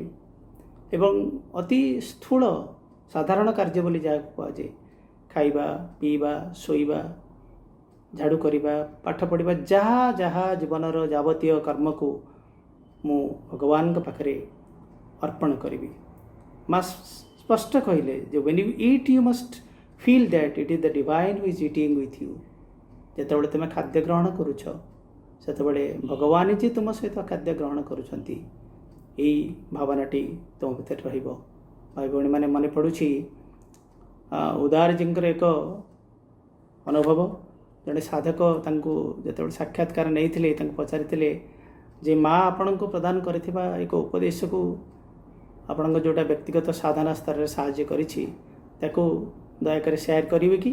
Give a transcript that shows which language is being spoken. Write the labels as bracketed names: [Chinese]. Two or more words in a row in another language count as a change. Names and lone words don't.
[Odia] ଏବଂ ଅତି ସ୍ଥୂଳ ସାଧାରଣ କାର୍ଯ୍ୟ ବୋଲି ଯାହାକୁ କୁହାଯାଏ, ଖାଇବା, ପିଇବା, ଶୋଇବା, ଝାଡ଼ୁ କରିବା, ପାଠ ପଢ଼ିବା, ଯାହା ଯାହା ଜୀବନର ଯାବତୀୟ କର୍ମକୁ ମୁଁ ଭଗବାନଙ୍କ ପାଖରେ ଅର୍ପଣ କରିବି। ମା ସ୍ପଷ୍ଟ କହିଲେ ଯେ [English] when you eat you must feel that it is the divine who is eating with you। [Odia] ଯେତେବେଳେ ତୁମେ ଖାଦ୍ୟ ଗ୍ରହଣ କରୁଛ ସେତେବେଳେ ଭଗବାନ ଯେ ତୁମ ସହିତ ଖାଦ୍ୟ ଗ୍ରହଣ କରୁଛନ୍ତି, ଏଇ ଭାବନାଟି ତୁମ ଭିତରେ ରହିବ। ଭାଇ ଭଉଣୀମାନେ, ମନେ ପଡ଼ୁଛି ଉଦାରଜୀଙ୍କର ଏକ ଅନୁଭବ। ଜଣେ ସାଧକ ତାଙ୍କୁ ଯେତେବେଳେ ସାକ୍ଷାତକାର ନେଇଥିଲେ, ତାଙ୍କୁ ପଚାରିଥିଲେ ଯେ ମା ଆପଣଙ୍କୁ ପ୍ରଦାନ କରିଥିବା ଏକ ଉପଦେଶକୁ, ଆପଣଙ୍କ ଯେଉଁଟା ବ୍ୟକ୍ତିଗତ ସାଧନା ସ୍ତରରେ ସାହାଯ୍ୟ କରିଛି, ତାକୁ ଦୟାକରି ସେୟାର କରିବେ କି?